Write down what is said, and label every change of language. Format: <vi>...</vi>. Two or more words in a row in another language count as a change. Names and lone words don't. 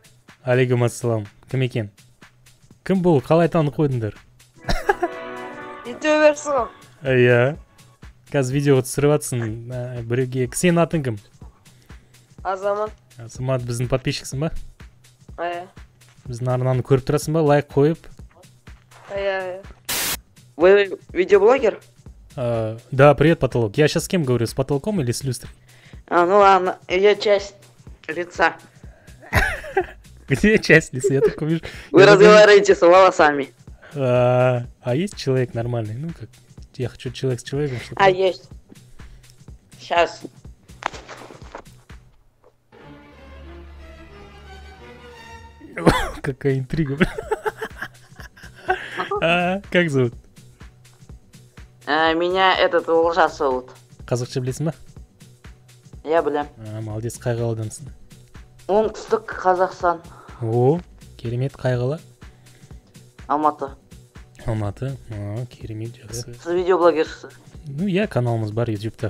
<kk>Алейкум ассалам. Кім екен? Кім бұл? Қалай танып қойдыңдар? Ете берсің ғой. Иә. Қазір видеоға түсіріп жатсың. Біреуге. Сенің атың кім? Азамат. Азамат, біздің подписчиксің ба? Біздің арнаны көріп тұрасың ба? Лайк қойып.</kk> <ru>Вы видеоблогер? Да, привет, потолок. Я сейчас с кем говорю? С потолком или с люстрой? Ну ладно, я часть лица. Где часть лица? Я только вижу. Вы разговариваете с волосами. А есть человек нормальный? Ну как? Я хочу человек с человеком. Чтобы... Есть. Сейчас. Какая интрига. Как зовут? Меня этот Олжас зовут.</ru> <kk>Қазақша білесің ба? Я білем. Молодец, қай қаладансың? Оңтүстік Қазақстан. О, керемет, қай қала? Алматы. Алматы. Керемет, жақсы. Сіз видеоблогерсіз? Ну, я каналымыз бар ютубта.</kk>